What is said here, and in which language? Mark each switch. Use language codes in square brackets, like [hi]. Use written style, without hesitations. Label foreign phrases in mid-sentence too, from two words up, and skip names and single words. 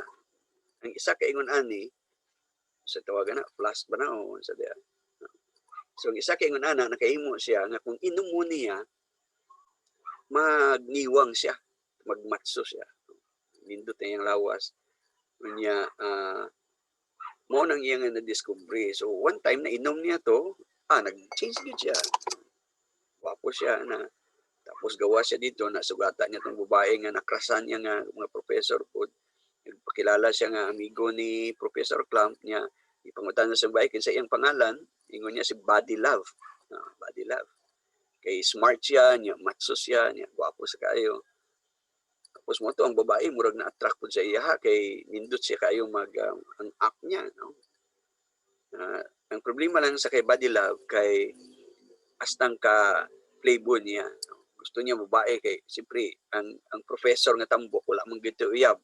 [ceb] Ang isa ka ingon ani sa tawagan na plus ba na o sa dia. So ang isa ka ingon ana nakahimo siya nga kung inom mo niya magniwang siya, magmatso siya. Nindot na yung lawas. Niya, mo nang iyang na-discovery. So, one time na inom niya to, nag-change din siya. Wapo siya na. Tapos gawa siya dito, nasugatan niya itong babae nga nakrasan niya nga mga professor po. Nagpakilala siya nga amigo ni Professor Clamp niya. Ipangutan na sa babae, kinsa iyang pangalan, ingon niya si Body Love. Body Love. Kay smart siya, niya matso siya, niya gwapo sa kayo. Tapos mo to ang babae murag na-attract pud sa iya kay nindot siya kayo ang act niya no. Ang problema lang sa kay Body Love kay astang ka playboy niya. No? Gusto niya babae kay siyempre ang professor nga tambok wala man gito uyab.